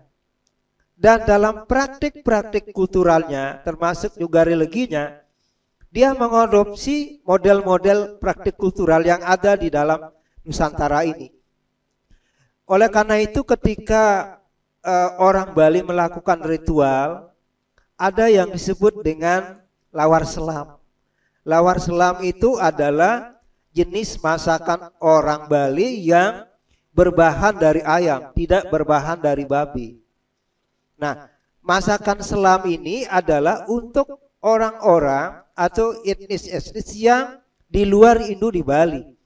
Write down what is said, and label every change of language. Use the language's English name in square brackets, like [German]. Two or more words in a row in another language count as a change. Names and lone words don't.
[Indonesian] Dan dalam praktik-praktik kulturalnya termasuk juga religinya, dia mengadopsi model-model praktik kultural yang ada di dalam Nusantara ini. Oleh karena itu ketika orang Bali melakukan ritual, ada yang disebut dengan lawar selam. Lawar selam itu adalah jenis masakan orang Bali yang berbahan dari ayam, tidak berbahan dari babi. Nah, masakan selam ini adalah untuk orang-orang atau etnis-etnis yang di luar Hindu di Bali.